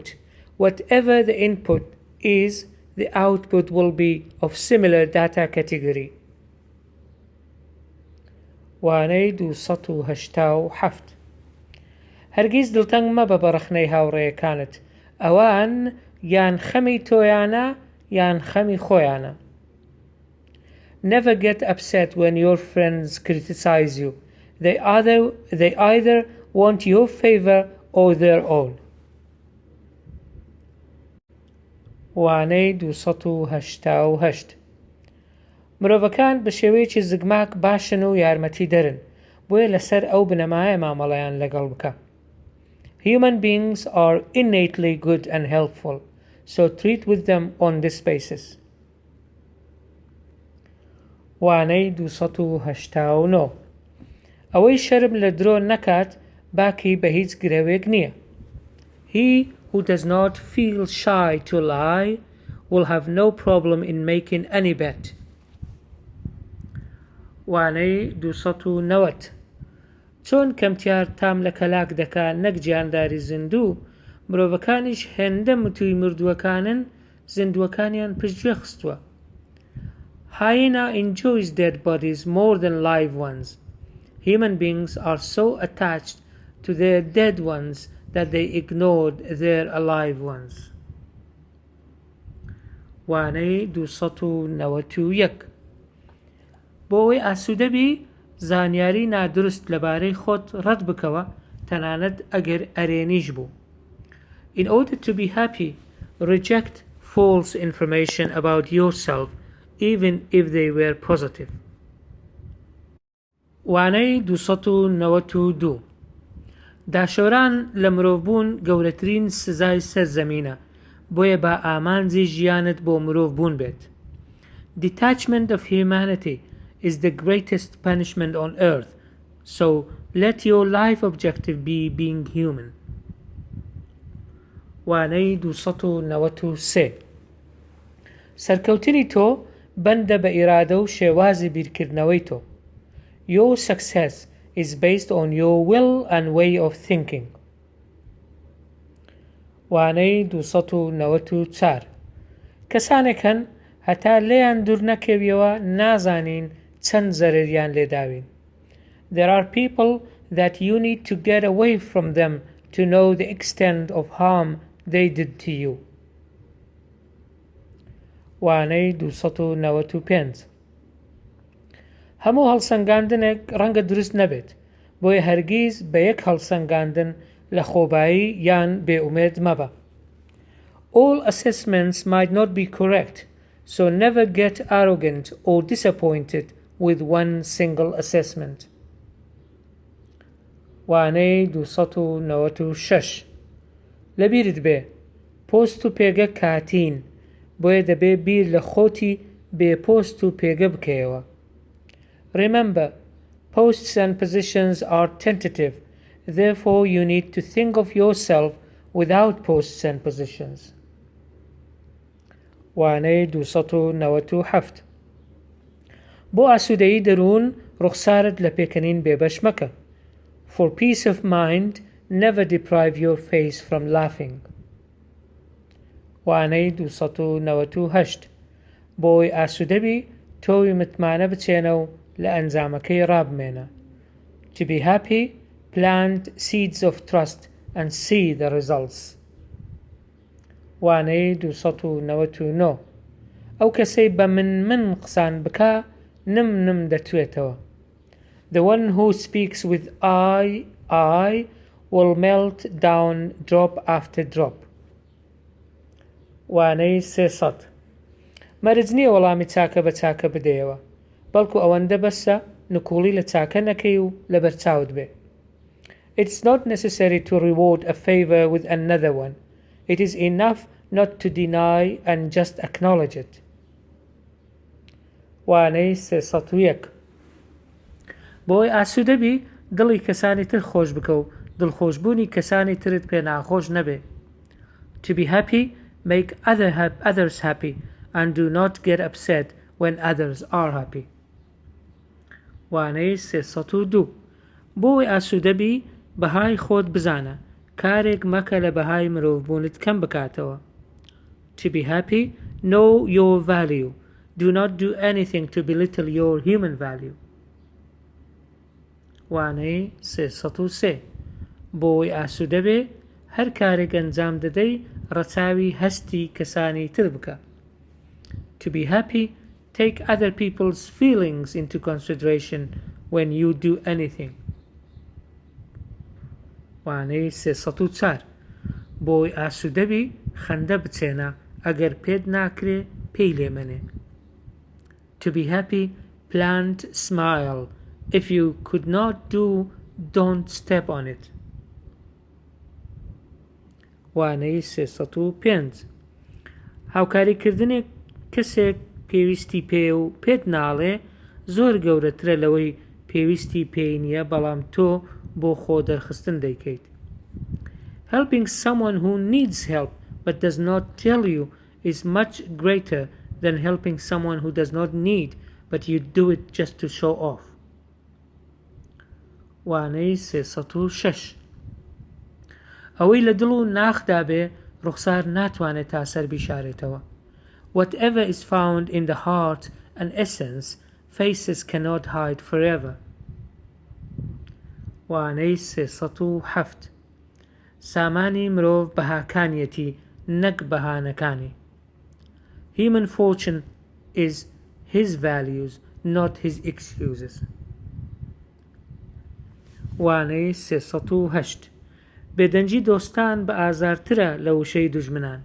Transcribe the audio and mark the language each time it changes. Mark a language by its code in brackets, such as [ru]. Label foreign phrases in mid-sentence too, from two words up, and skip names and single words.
[en] Whatever the input is, the output will be of similar data category. [ckb] وانەی 287 هەرگیز دڵتەنگ مەبە بە ڕەخنەی هاوڕێیەکانت ئەوان یان خەمی تۆیانە یان خەمی خۆیانە. [en] Never get upset when your friends criticize you. They either want your favor or their own. [ckb] وانەی 288 مرۆڤەکان بە شێوەیەکی زگماک باشن و یارمەتی دەرن بۆیە لەسەر ئەو بنەمایە مامەڵەیان لەگەڵ بکە. [en] Human beings are innately good and helpful, so treat with them on this basis. [ckb] وانەی 289 ئەوەی شەرم لە درۆ نەکات باکی بە هیچ گرەوێک نییە. [en] He who does not feel shy to lie will have no problem in making any bet. [ckb] وانەی 290 چۆن کەمتیار تام لە کەلاک دەکا نەک گیانداری زیندوو، مرۆڤەکانیش هێندە متووی مردووەکانن زیندووەکانیان پشتگوێ خستووە. [en] Hyena enjoys dead bodies more than live ones. Human beings are so attached to their dead ones that they ignored their alive ones. [ckb] وانەی 291 بۆ ئەوەی ئاسوودەبی زانیاری نادروست لەبارەی خۆت ڕەت بکەوە تەنانەت ئەگەر ئەرێنیش بوو. [en] In order to be happy, reject false information about yourself even if they were positive. [ckb] وانەی 292 داشۆران لە مرۆڤبوون گەورەترین سزای سەرزەمینە، بۆیە با ئامانجی ژیانت بۆ مرۆڤ بوون بێت. [en] Detachment of humanity is the greatest punishment on earth, so let your life objective be being human. [ckb] وانەی 293 سەرکەوتنی تۆ بەندە بە ئیرادە و شێوازی بیرکردنەوەی تۆ. [en] Your success is based on your will and way of thinking. [ckb] وانەی 294 کەسانێک هەن هەتا لێیان دوور نەکەویەوە نازانین چەند زەرەریان لێداوین. [en] There are people that you need to get away from them to know the extent of harm they did to you. [ckb] وانەی 295 هەموو هەڵسەنگاندنێک ڕەنگە دروست نەبێت، بۆیە هەرگیز بە یەک هەڵسەنگاندن لە خۆبایی یان بێئومێد مەبە. [en] All assessments might not be correct, so never get arrogant or disappointed with one single assessment. [ckb] وانەی 296 لەبیرت بێ پۆست و پێگە کاتین، بۆیە دەبێ بیر لە خۆتی بێ پۆست و پێگە بکەیەوە. [en] Remember, posts and positions are tentative, therefore you need to think of yourself without posts and positions. [ckb] وانەی 297 بۆ ئاسوودەیی دەروون ڕوخسارت لە پێکەنین بێبەش مەکە. [en] For peace of mind, never deprive your face from laughing. [ckb] وانەی 298 بۆی ئاسوودەبی تۆوی متمانە بچێنە و لە ئەنجامەکەی ڕابمێنە. [en] To be happy, plant seeds of trust and see the results. [ckb] وانەی 299 ئەو کەسەی بە من قسان بکا نم دەتوێتەوە. [en] The one who speaks with I will melt down drop after drop. [ckb] وانەی 300 مەرج نییە وەڵامی چاکە بە چاکە بدەیەوە، بەڵکو ئەوەندە بەسە نکوڵی لە چاکە نەکەی و لە بەرچاوت بێ. [en] It's not necessary to reward a favor with another one. It is enough not to deny and just acknowledge it. [ckb] وانەی 301 بۆی ئاسوودەبی دڵی کەسانی تر خۆش بکە و دڵخۆشبوونی کەسانی ترت پێ ناخۆش نەبێ. [en] To be happy, make others happy and do not get upset when others are happy. [ckb] وانەی 302 بۆی ئاسوودەبی بەهای خۆت بزانە، کارێک مەکە لە بەهای مرۆڤبوونت کەم بکاتەوە. [en] To be happy, know your value. Do not do anything to belittle your human value. [ckb] وانەی 303 بۆی ئاسوودەبێ هەر کارێک ئەنجام دەدەی ڕەچاوی هەستی کەسانی تر بکە. [en] To be happy, take other people's feelings into consideration when you do anything. [ckb] وانەی 304 بۆی ئاسوودەبی خەندە بچێنە ئەگەر پێت ناکرێ پێی لێمەنێ. [en] To be happy, plant smile. If you could not do, don't step on it. [ckb] وانەی 305 هاوکاریکردنێک کەسێک پێویستی پێ و پێت ناڵێ زۆر گەورەترە لەوەی پێویستی پێی نییە بەڵام تۆ بۆ خۆ دەرخستن دەیکەیت. [en] Helping someone who needs help but does not tell you is much greater than helping someone who does not need but you do it just to show off. [ckb] وانەی 306 ئەوەی لە دڵ و ناخدا بێ ڕوخسار ناتوانێت تا سەر بیشارێتەوە. [en] Whatever is found in the heart and essence, faces cannot hide forever. [ckb] وانەی 307 سامانی مرۆڤ بەهاکانیەتی نەک بەهانەکانی. [en] Human fortune is his values, not his excuses. [ckb] وانەی 308 بێدەنجی دۆستان بە ئازارترە لە وشەی دوژمنان.